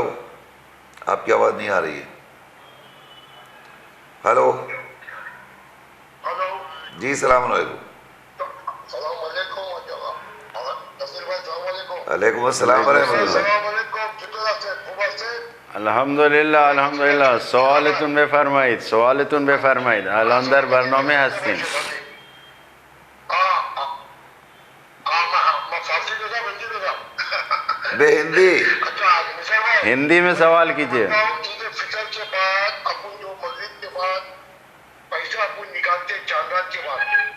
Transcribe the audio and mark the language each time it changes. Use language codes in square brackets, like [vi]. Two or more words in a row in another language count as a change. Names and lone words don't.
[ur] آپ کی آواز نہیں آ رہی ہے. ہلو. ہلو. جی [ar] السلام علیکم. السلام علیکم. [ur] نصیر بھائی [ar] السلام علیکم. وعلیکم السلام ورحمۃ اللہ. السلام علیکم. [fa] چطور سے خوب سے؟ [ar] الحمدلله الحمدلله. [fa] سوالتون بفرمایید، سوالتون بفرمایید. الان در برنامه هستیم. بے ہندی. [ur] ہندی میں سوال کیجیے. عید فطر کے بعد اپن جو مغرب کے بعد پیسہ اپن نکالتے چاند رات کے بعد،